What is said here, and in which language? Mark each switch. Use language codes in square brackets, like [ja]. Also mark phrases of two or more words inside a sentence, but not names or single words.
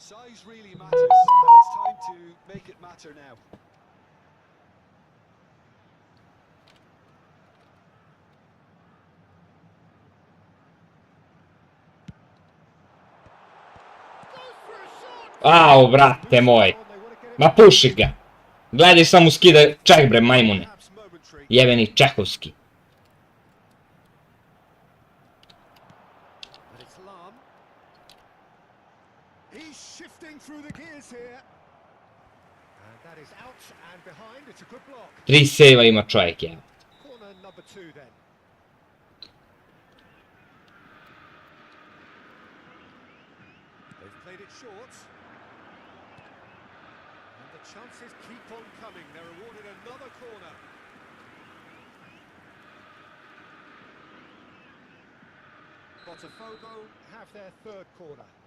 [en] Size really matters, and it's time to make it matter now. Au, [bs] brate moj. Ma puši ga. Gledaj samo skida ček bre, majmune. [en] Perhaps momentary. [bs] Jebeni čehovski. [en] But it's Lam. He's shifting through the gears here. And that is out and behind. It's a good block. [bs] 3 sejva ima čovjek, ja. [en] Corner number 2 then. They've played it short. And the chances keep on coming. They're awarded another corner. Botafogo have their third corner.